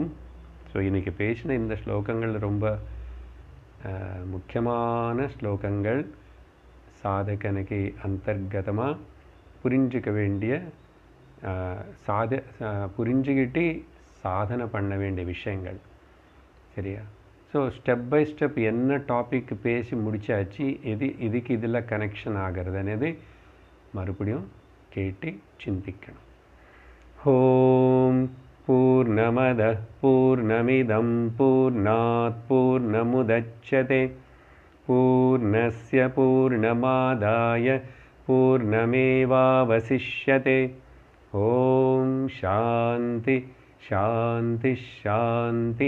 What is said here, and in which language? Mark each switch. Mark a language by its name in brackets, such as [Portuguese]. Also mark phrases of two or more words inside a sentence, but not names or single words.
[Tamil] ஸோ இன்றைக்கி பேசின இந்த ஸ்லோகங்கள் ரொம்ப முக்கியமான ஸ்லோகங்கள், சாதகனுக்கு அந்தர்கதமாக புரிஞ்சிக்க வேண்டிய, புரிஞ்சுக்கிட்டு சாதனை பண்ண வேண்டிய விஷயங்கள். சரியா? ஸோ [English] step by step [Tamil] என்ன டாபிக் பேசி முடிச்சாச்சு, இதுக்கு இதில் கனெக்ஷன் ஆகிறது అనేది மறுபடியும் கேட்டு சிந்திக்கணும். [Sanskrit] ॐ पूर्णमदः पूर्णमिदं पूर्णात् पूर्णमुदच्यते पूर्णस्य पूर्णमादाय पूर्णमेवावशिष्यते. ॐ शान्तिः शान्तिः शान्तिः.